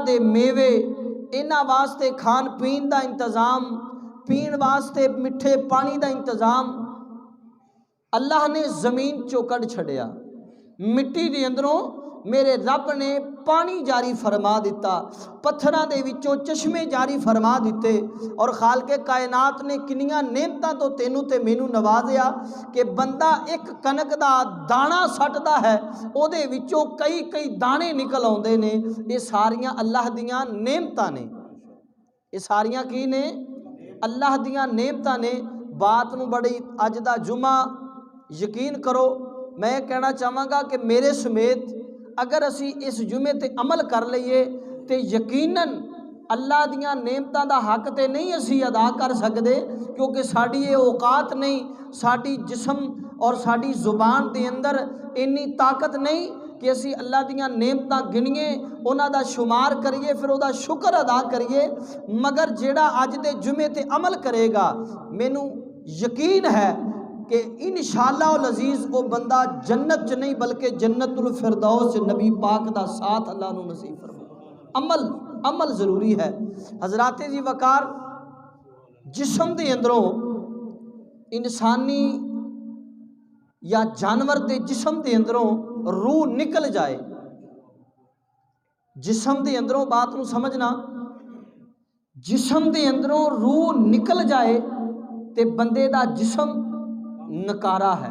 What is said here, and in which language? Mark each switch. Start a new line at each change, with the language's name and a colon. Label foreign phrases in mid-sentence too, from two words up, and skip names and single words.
Punjabi: دے میوے، انہاں واسطے کھان پین دا انتظام، پین واسطے مٹھے پانی دا انتظام اللہ نے زمین چوں کڈ چھڑیا، مٹی دے اندروں میرے رب نے پانی جاری فرما دیتا، پتھراں دے وچوں چشمے جاری فرما دیتے، اور خالق کائنات نے کنیاں نعمتاں تو تینوں تے مینوں نوازیا کہ بندہ ایک کنک دا دانا سٹدا ہے، او دے وچوں کئی کئی دانے نکل آوندے نے۔ یہ ساریاں اللہ دیاں نعمتاں نے، یہ ساریاں کی نے؟ اللہ دیاں نعمتاں نے۔ بات نو بڑی اج دا جمعہ یقین کرو، میں کہنا چاہواں گا کہ میرے سمیت اگر اسی اس جمعے تے عمل کر لئیے تے یقیناً اللہ دیاں نعمتاں دا حق تے نہیں اسی ادا کر سکدے، کیونکہ ساڈی یہ اوقات نہیں، ساڈی جسم اور ساڈی زبان دے اندر اتنی طاقت نہیں کہ اسی اللہ دیاں نعمتاں گنیے، انہاں دا شمار کریے، پھر او دا شکر ادا کریے۔ مگر جیڑا اج دے جمعے تے عمل کرے گا، مینوں یقین ہے کہ
Arabic: انشاءاللہ العزیز
Punjabi: وہ بندہ جنت چ نہیں بلکہ جنت الفردوس نبی پاک دا ساتھ اللہ نو نصیب فرمائے۔ عمل عمل ضروری ہے۔ حضرات جی وقار، جسم دے اندروں انسانی یا جانور دے جسم دے اندروں روح نکل جائے، جسم دے اندروں بات نو سمجھنا، جسم دے اندروں روح نکل جائے تے بندے دا جسم نکارا ہے۔